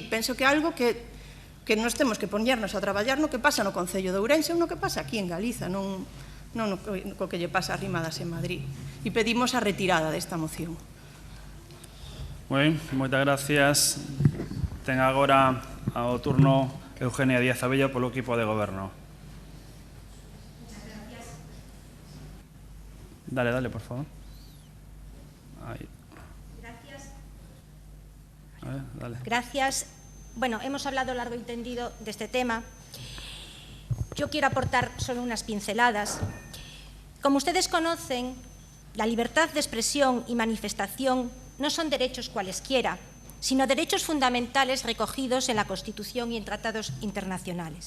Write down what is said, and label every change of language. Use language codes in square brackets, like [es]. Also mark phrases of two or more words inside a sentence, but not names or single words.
[gl] Penso que é algo que nos temos que poñernos a traballar no que pasa no Concello de Ourense ou no que pasa aquí en Galiza, non co que lle pasa a Rimadas en Madrid. E pedimos a retirada desta moción. Ben, moitas gracias. Ten agora ao turno Eugenia Díaz Abella polo equipo de goberno. [es] Dale, por favor. Ahí. Gracias. A ver, dale. Gracias. Bueno, hemos hablado largo y tendido de este tema. Yo quiero aportar solo unas pinceladas. Como ustedes conocen, la libertad de expresión y manifestación no son derechos cualesquiera, sino derechos fundamentales recogidos en la Constitución y en tratados internacionales.